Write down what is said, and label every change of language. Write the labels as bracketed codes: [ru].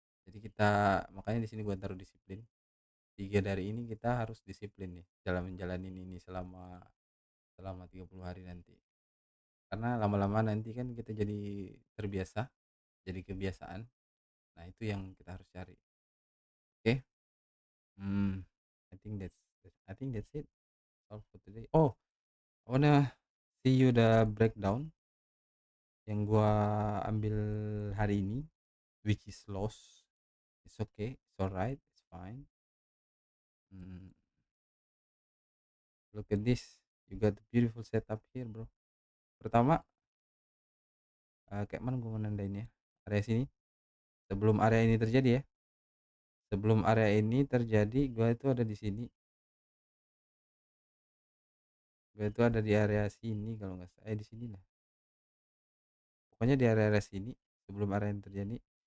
[id] Jadi kita, makanya di sini gua taruh disiplin. 3 dari ini kita harus disiplin nih dalam menjalanin ini selama selama 30 hari nanti. Karena lama-lama nanti kan kita jadi terbiasa, jadi kebiasaan. Nah, itu yang kita harus cari. Oke. [en] Hmm, I think that's it all for today. Oh, I wanna see you the breakdown [id] yang gua ambil hari ini, [en] which is loss. It's okay, it's alright, it's fine. Hmm, look at this, you got a beautiful setup here, bro. [id] Pertama, kayak mana gua menandain ya? Area sini. Sebelum area ini terjadi ya. Sebelum area ini terjadi, gua itu ada di sini. Gua itu ada di area sini kalau nggak salah. Di sini lah. Pokoknya di area-area sini sebelum area ini terjadi.